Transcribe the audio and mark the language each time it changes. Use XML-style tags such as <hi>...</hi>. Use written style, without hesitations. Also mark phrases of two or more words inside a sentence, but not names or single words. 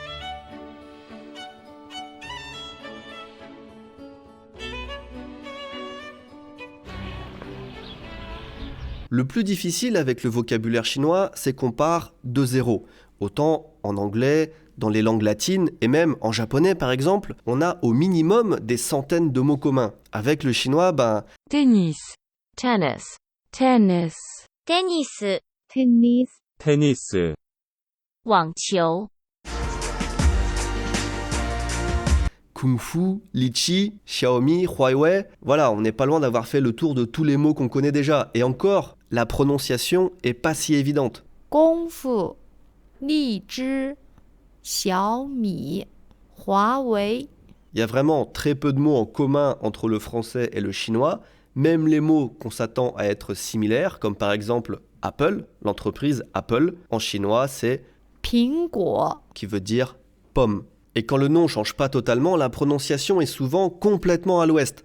<fr>Le plus difficile avec le vocabulaire chinois, c'est qu'on part de zéro. Autant en anglais, dans les langues latines et même en japonais par exemple, on a au minimum des centaines de mots communs. Avec le chinois, tennis, tennis, tennis, tennis, tennis</fr> <ko>테니스,</ko> <zh>网球</zh> <fr>Kung Fu, Litchi, Xiaomi, Huawei, voilà, on n'est pas loin d'avoir fait le tour de tous les mots qu'on connaît déjà. Et encore, la prononciation est pas si évidente.</fr> <zh>功夫荔枝小米华为</zh> <fr>Il y a vraiment très peu de mots en commun entre le français et le chinois, même les mots qu'on s'attend à être similaires, comme par exemple Apple, l'entreprise Apple, en chinois c'est</fr> <zh>苹果</zh> <fr>qui veut dire pomme. Et quand le nom change pas totalement, la prononciation est souvent complètement à l'ouest.</fr>